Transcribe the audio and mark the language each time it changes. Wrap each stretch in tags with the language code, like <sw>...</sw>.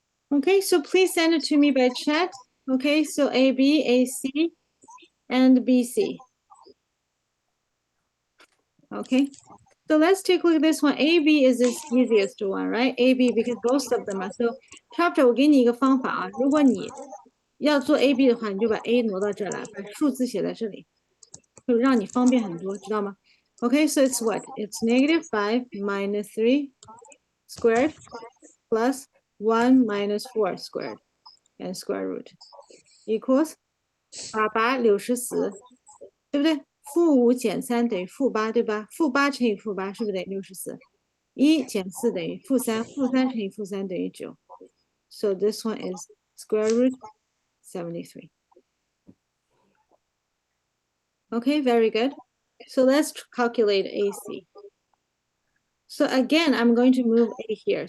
<en>Okay, so please send it to me by chat. Okay, so AB, AC, and BC. Okay, so let's take a look at this one. AB is the easiest one, right? AB because both of them are.</en> <zh>So chapter 我给你一个方法啊，如果你要做 AB 的话，你就把 A 挪到这儿来，把数字写在这里，会让你方便很多，知道吗？</zh> <en>Okay, so it's what? It's -5 minus 3 squared plus 1 minus 4 squared and square root equals 8 64，</en> <zh>对不对？ -5减3等于-8，对吧？-8乘以-8是不是等于64？1减4等于-3，-3乘以-3等于9。</zh> <en>So this one is square root 73. Okay, very good. So let's calculate AC. So again, I'm going to move A here.</en>